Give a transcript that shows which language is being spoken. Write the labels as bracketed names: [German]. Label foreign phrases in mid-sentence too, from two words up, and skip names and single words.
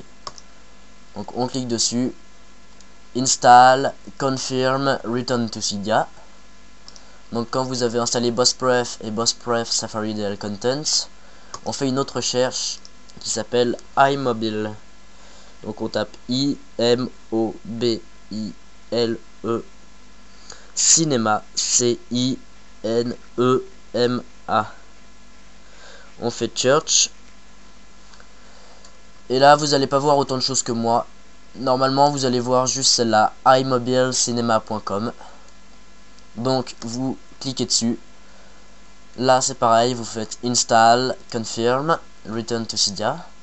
[French] Donc on clique dessus, [English] Install, Confirm, Return to Cydia. [French] Donc quand vous avez installé BossPref et BossPref Safari DL Content, on fait une autre recherche qui s'appelle iMobile. Donc on tape I-M-O-B-I-L-E Cinéma, C-I-N-E-M-A. On fait Search. Et là vous allez pas voir autant de choses que moi. Normalement vous allez voir juste celle-là, iMobilecinema.com. Donc vous cliquez dessus. Là c'est pareil, vous faites [English] Install, Confirm, Return to Cydia.